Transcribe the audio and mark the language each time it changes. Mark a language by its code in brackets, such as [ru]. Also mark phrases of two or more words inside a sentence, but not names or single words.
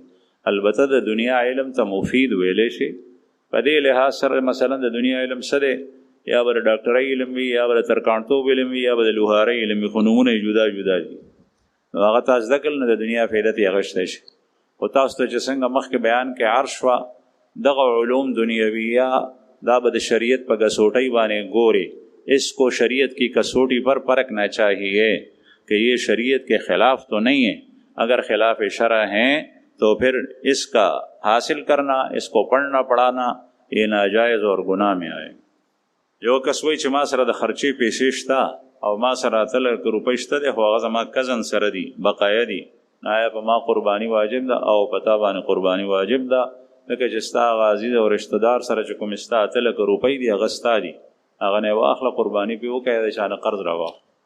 [ps] البته د دنیا علم ته مفید ویلی شي په دې لحاظ سره، مثلا د دنیا علم څه دی، یا به د ډاکټرۍ علم وي، یا به د ترکاڼتوب علم وي، یا به د لوهارۍ علم وي، خو نومونه یې جدا جدا دي. نو هغه تاسو زده کړل نو د دنیا فایده ترې اخیستی شي. خو تاسو ته چې څنګه مخکې بیان کې عرض شوه، دغه علوم دنیویه دا به د شریعت په کسوټۍ باندې ګوري. [ur] اس کو شریعت کی کسوٹی پر پرکھنا چاہیے کہ یہ شریعت کے خلاف تو نہیں ہے، اگر خلاف شرع ہیں تو پھر اس کا حاصل کرنا، اس کو پڑھنا پڑھانا یہ ناجائز اور گناہ میں آئے. [ps] یو کس وایي چې ما سره د خرچې پیسې شته او ما سره 3 روپۍ شته دی، خو هغه زما کزن سره دي، بقایا دي، آیا په ما قرباني واجب ده او په تا باندې قرباني واجب ده؟ لکه چې ستا هغه عزیز او رشته دار سره چې کوم ستا 3 روپۍ دي هغه ستا دي، هغه نه واخله قرباني پې وکړه، د چا نه قرض راواخله.